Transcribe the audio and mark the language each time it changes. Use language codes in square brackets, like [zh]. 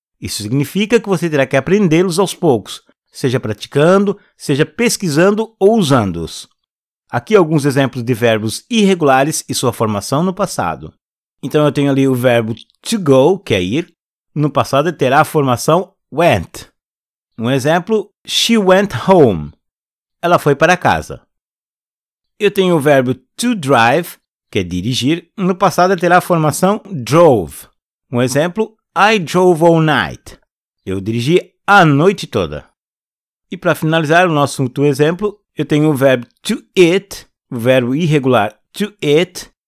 [pt] Isso significa que você terá que aprendê-los aos poucos, seja praticando, seja pesquisando ou usando-os. Aqui alguns exemplos de verbos irregulares e sua formação no passado. Então, eu tenho ali o verbo to go, que é ir. No passado, ele terá a formação went. Um exemplo, [en] she went home. [pt] Ela foi para casa. Eu tenho o verbo to drive, que é dirigir. No passado, ele terá a formação drove. Um exemplo, [en] I drove all night. [pt] Eu dirigi a noite toda. E para finalizar o nosso último exemplo, eu tenho o verbo to eat, o verbo irregular to eat.